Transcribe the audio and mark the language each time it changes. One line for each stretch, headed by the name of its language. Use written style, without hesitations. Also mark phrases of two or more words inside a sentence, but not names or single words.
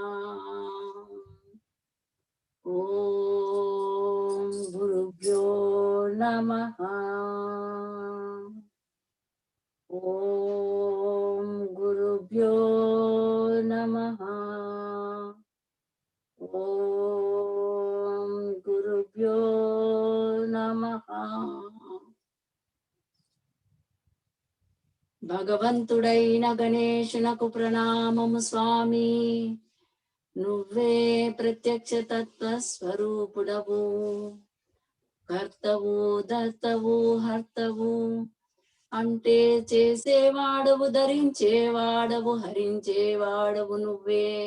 Sanskrit: ॐ गुरुभ्यो नमः. ॐ गुरुभ्यो नमः. ॐ गुरुभ्यो नमः.
Telugu: భగవంతుడైన గణేశునకు ప్రణామము స్వామి. నువ్వే ప్రత్యక్ష తత్వ స్వరూపుడవు. కర్తవు ధర్తవు హర్తవు అంటే చేసేవాడవు, ధరించేవాడవు, హరించేవాడవు నువ్వే.